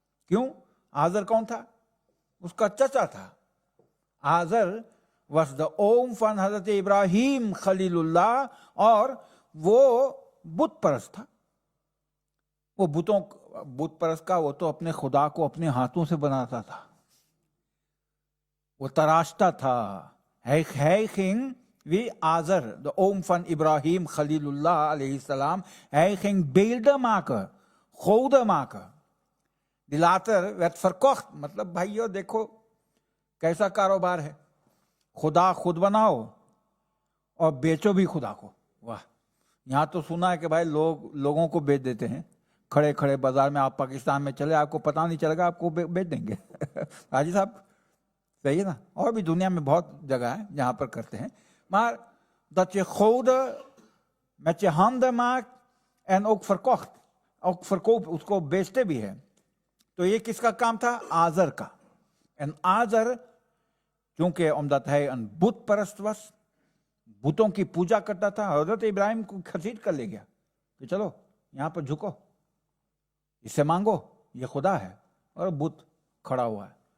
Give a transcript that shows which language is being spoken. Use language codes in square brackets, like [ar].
[ur] کیوں؟ آزر کون تھا؟ اس کا چچا تھا. Azar [nl] was the oom van [ur] حضرت ابراہیم خلیل اللہ, اور وہ بت پرست تھا. وہ بت پرست کا وہ تو اپنے خدا کو اپنے ہاتھوں سے بناتا تھا, وہ تراشتا تھا. [nl] Hij ging, wie Azer, de oom van Ibrahim Khalilullah alayhi salam, hij ging beelden maken, goden maken. Die later werd verkocht. [ur] مطلب بھائیو دیکھو کیسا کاروبار ہے, خدا خود بناؤ اور بیچو بھی خدا کو. واہ, یہاں تو سنا ہے کہ بھائی لوگوں کو بیچ دیتے ہیں کھڑے کھڑے بازار میں. آپ پاکستان میں چلے, آپ کو پتہ نہیں چلے گا, آپ کو بیچ دیں گے. حاجی صاحب صحیح ہے نا, اور بھی دنیا میں بہت جگہ ہے جہاں پر کرتے ہیں. [nl] Maar dat je goden met je handen maakt en ook verkocht, ook verkoopt, [ur] اس کو بیچتے بھی ہیں. تو یہ کس کا کام تھا؟ آزر کا. En آزر چونکہ [nl] omdat hij een [ur] بت پرست was, بتوں کی پوجا کرتا تھا, حضرت ابراہیم کو گھسیٹ کر لے گیا کہ چلو یہاں پر جھکو, اس سے مانگو, یہ خدا ہے, اور بت کھڑا ہوا ہے.